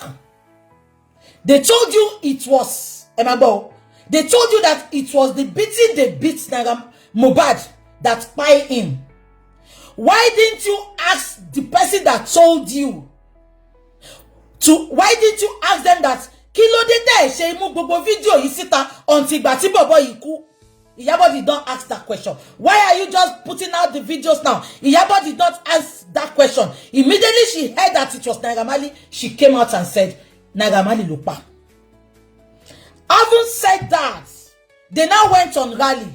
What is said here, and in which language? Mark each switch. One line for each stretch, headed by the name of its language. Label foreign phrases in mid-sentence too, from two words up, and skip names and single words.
English: They told you it was Emma Bo. They told you that it was the beating they beat Mohbad that spy in. Why didn't you ask the person that told you why didn't you ask them that
Yoruba: kilo de she mu gbogbo video yi sita until gba ti bobo yi ku?
English: Iyabo did not ask that question. Why are you just putting out the videos now? Iyabo did not ask that question. Immediately she heard that it was Naira Marley, she came out and said, Naira Marley lupa. Having said that, they now went on rally.